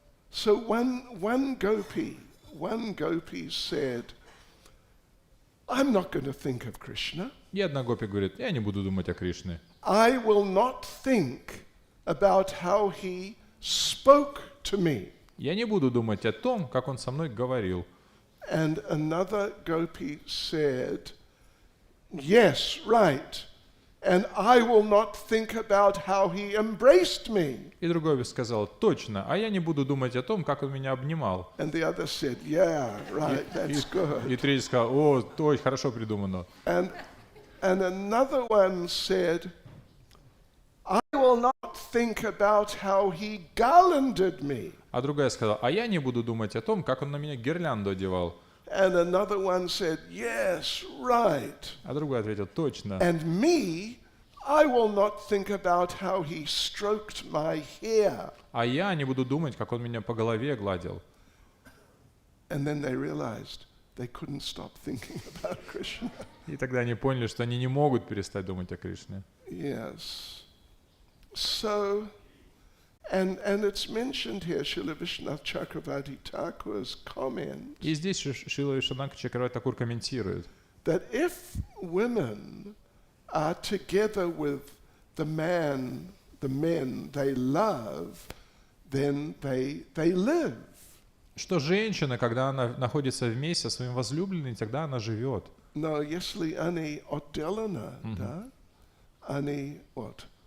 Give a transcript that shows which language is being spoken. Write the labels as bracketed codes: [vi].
[en] So one gopi said, I'm not going to think of Krishna. [ru] И одна гопи говорит, я не буду думать о Кришне. [en] I will not think about how he spoke to me. [ru] Я не буду думать о том, как он со мной говорил. [en] And another gopi said, yes, right. And I will not think about how he embraced me. [ru] И другой сказал, точно, а я не буду думать о том, как он меня обнимал. [en] And the other said, yeah, right, that's good. [ru] И третий сказал, о, точно, хорошо придумано. [en] And another one said, I will not think about how he garlanded me. [ru] А другая сказала, а я не буду думать о том, как он на меня гирлянду одевал. [en] And another one said, yes, right. [ru] А другой ответил, точно. [en] And me, I will not think about how he stroked my hair. [ru] А я не буду думать, как он меня по голове гладил. [en] And then they realized they couldn't stop thinking about Krishna. [ru] И тогда они поняли, что они не могут перестать думать о Кришне. [en] Yes. So, and it's mentioned here, Srila Vishwanath Chakravarti Thakur's comment, [ru] И здесь Шрила Вишванатха Чакраварти Такур комментирует, [en] that if women are together with the men they love, then they live. [ru] что женщина, когда она находится вместе со своим возлюбленным, тогда она живет. Но если они отделаны, да, они [en] what?